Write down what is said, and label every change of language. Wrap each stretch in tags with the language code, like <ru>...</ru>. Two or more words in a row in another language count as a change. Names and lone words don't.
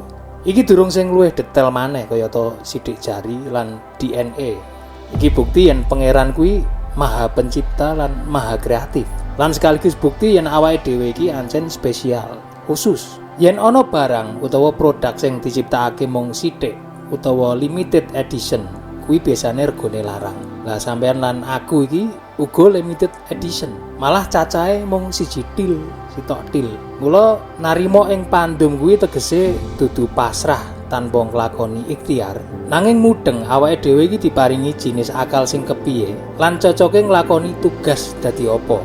<jv>Iki durung sing luwih detail maneh kayata sidik jari lan DNA. Iki bukti yen pangeran kuwi maha pencipta lan maha kreatif. Lan sekaligus bukti yen awake dhewe iki ancen spesial, khusus. Yen ana barang utawa produk sing diciptakake mung sithik utawa</jv> <en>limited edition,</en> <jv>kuwi biasane regane larang. Lah sampean lan aku iki uga</jv> <en>limited edition.</en> <jv>Malah cacahe mung siji til, sitok til. Mula narima ing pandum kuwi tegese dudu pasrah tanpa nglakoni ikhtiar, nanging mudeng awake dhewe iki diparingi jinis akal sing kepiye lan cocoke nglakoni tugas dadi apa.</jv>